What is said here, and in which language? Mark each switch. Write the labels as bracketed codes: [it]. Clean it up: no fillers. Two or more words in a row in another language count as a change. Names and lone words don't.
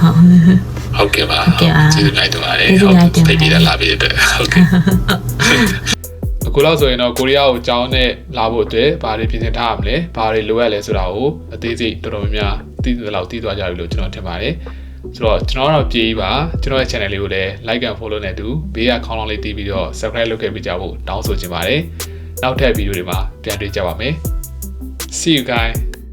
[my] ဟုတ်ကဲ့ပါကျေးဇူးတင်ပါတယ်ဟုတ်သိပြီးတော့လာပြီးတဲ့ဟုတ်ကဲ့ အခုလောက်ဆိုရင်တော့ကိုရီးယားကိုကြောင်းနဲ့လာဖို့အတွက်ဘာတွေပြင်ဆင်ထားရမလဲဘာတွေလိုအပ်လဲဆိုတာကိုအသေးစိတ်တော်တော်များများသိသလောက်သိသွားကြပြီလို့ကျွန်တော်ထင်ပါတယ်ဆိုတော့ကျွန်တော်တော့ပြေးပါကျွန်တော်ရဲ့ channel လေးကိုလည်း [en] like and follow [my] နဲ့တူဘေးကခေါင်းလောင်းလေးတီးပြီးတော့ subscribe လုပ်ခဲ့ပေးကြဖို့တောင်းဆိုချင်ပါတယ်နောက်ထပ်ဗီဒီယိုတွေမှာပြန်တွေ့ကြပါမယ် [en] See you guys